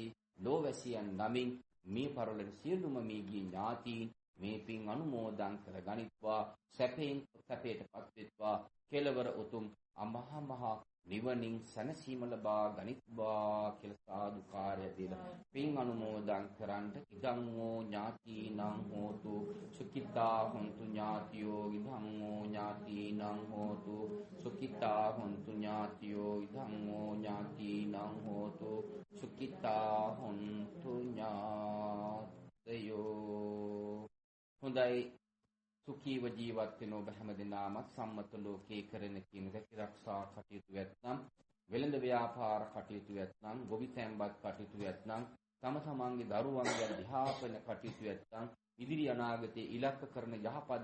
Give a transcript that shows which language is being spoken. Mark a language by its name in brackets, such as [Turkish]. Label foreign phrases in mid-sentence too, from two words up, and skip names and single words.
[Sinhala] ලෝ වැසියන් නමින් මේ පරලෙන් සියලුම මිගිය ඥාතීන් මේ පින් අනුමෝදන් කර ගනිත්වා සැපයෙන් සැපයටපත් වෙත්වා කෙලවර උතුම් අමහා මහා නිවනින් සැනසීම ලබා ගනිත්වා කියලා සාදුකාරය දීලා පින් අනුමෝදන් කරන්ට [Pali] ඉදං ඕ ඥාතිනං හෝතු සුඛිතා හොන්තු ඥාතියෝ ඉදං ඕ ඥාතිනං හෝතු සුඛිතා හොන්තු ඥාතියෝ ඉදං ඕ ඥාතිනං හෝතු සුඛිතා හොන්තු ඥාතයෝ. [Sinhala] හොඳයි සුඛීව ජීවත් වෙන ඔබ හැමදෙනාම සම්මත ලෝකේ කරන කින රැකිරක්ෂා කටයුතු වෙත්නම් වෙළඳ ව්‍යාපාර කටයුතු වෙත්නම් ගොවි තැන්පත් කටයුතු වෙත්නම් තම තමන්ගේ දරුවන්ගේ අධ්‍යාපන කටයුතු වෙත්නම් ඉදිරි අනාගතයේ ඉලක්ක කරන යහපත්